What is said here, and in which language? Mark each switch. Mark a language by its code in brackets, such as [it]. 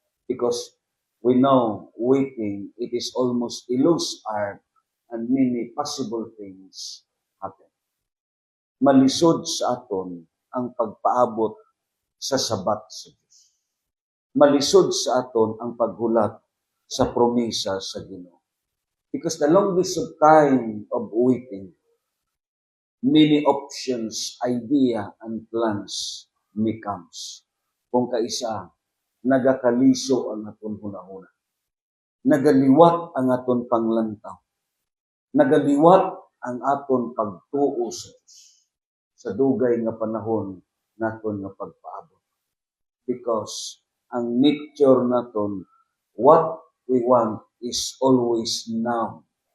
[en] Because we know waiting, it is almost a lost art and many possible things happen. [hil] Malisod sa aton ang pagpaabot sa sabat sa Diyos. Malisod sa aton ang paghulat sa promesa sa Ginoo. [en] Because the longest of time of waiting, many options, idea, and plans becomes. [hil] Kung kaisa, nagakaliso ang aton hunahuna. Nagaliwat ang aton panglantaw. Nagaliwat ang aton pagtuo sa Diyos. Sa dugay nga panahon naton nga pagpaabot. [en] Because [hil] ang nature naton, [en] what we want is always now.